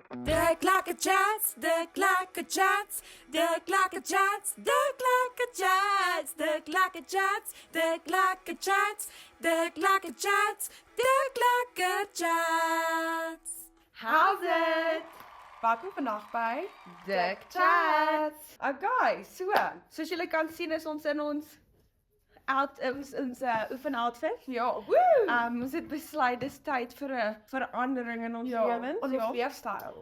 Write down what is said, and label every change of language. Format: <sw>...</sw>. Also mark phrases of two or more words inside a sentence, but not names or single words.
<en>De klakkerchats, de klakkerchats, de klakkerchats, de klakkerchats, de klakkerchats, de klakkerchats, de klakkerchats, de klakkerchats. How's it?</en> <af>Welkom vandag by Dik Chats. Okay, soos julle kan sien is ons in ons oefenoutfit. Ja, woo! Ons het besluit dis tyd vir 'n verandering in ons lewens. Ons leefstyl.</af>